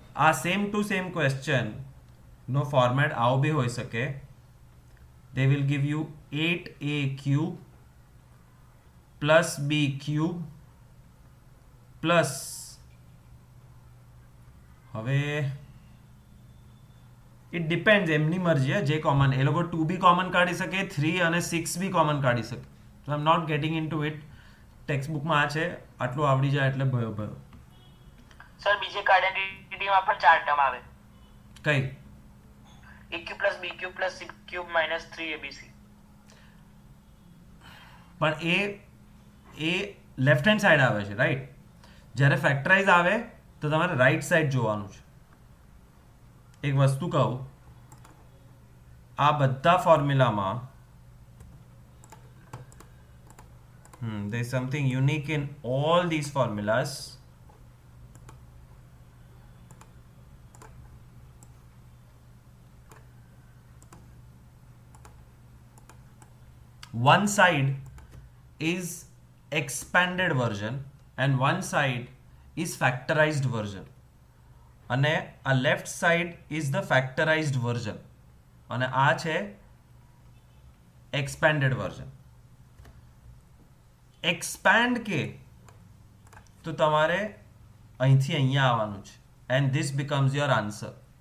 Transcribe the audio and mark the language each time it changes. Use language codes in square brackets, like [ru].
[gu] આ same to same question no format આવો બી હોઈ શકે. [en] they will give you 8a cube plus b cube plus હવે it depends [gu] એમની મરજી. જે કોમન એ લોકો 2 બી કોમન કાઢી શકે, 3 અને 6 બી કોમન કાઢી શકે. [en] So I am not getting in to it. [gu] Text બુકમાં આ છે, આટલું આવડી જાય એટલે ભયો ભયો. સર બીજી આઈડેન્ટિટીમાં પણ 4 ટર્મ આવે. કઈ? a cube plus b cube plus c cube minus 3abc. પણ એ લેફ્ટ હેન્ડ સાઈડ આવે છે, રાઈટ? જ્યારે ફેક્ટરાઇઝ આવે તો તમારે રાઈટ સાઈડ જોવાનું છે. એક વસ્તુ કહું, આ બધા ફોર્મ્યુલામાં [en] there is something unique in all these formulas. One side is expanded version and one side is factorized version. [gu] અને આ left side [en] is the factorised version [gu] અને આ છે એક્સપેન્ડેડ વર્ઝન. એક્સપેન્ડ કે તો તમારે અહીંથી અહીંયા આવવાનું છે [en] And this becomes your answer.